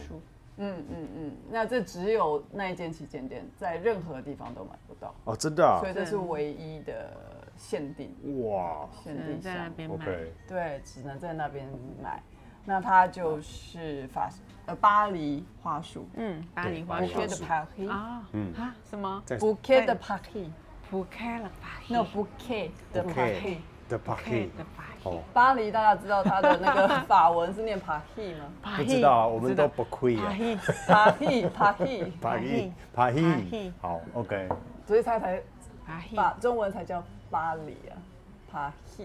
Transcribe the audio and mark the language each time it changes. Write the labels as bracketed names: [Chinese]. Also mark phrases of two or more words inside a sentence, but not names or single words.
[Chinese] 那这只有那一间旗舰店，在任何地方都买不到哦，真的啊！所以这是唯一的限定。哇，限定在那边买，对，只能在那边买。那它就是巴黎花束，巴黎花束 [French] ，Bouquet de Paris [Chinese] 啊，什么 [French] ？Bouquet de Paris， Bouquet de Paris， no Bouquet de Paris [Chinese] 的 Paris。巴黎大家知道它的那个法文是念 Paris 吗？不知道啊，我们都不亏啊。 Paris，好 ，OK。所以它才中文才叫巴黎啊 ，Paris。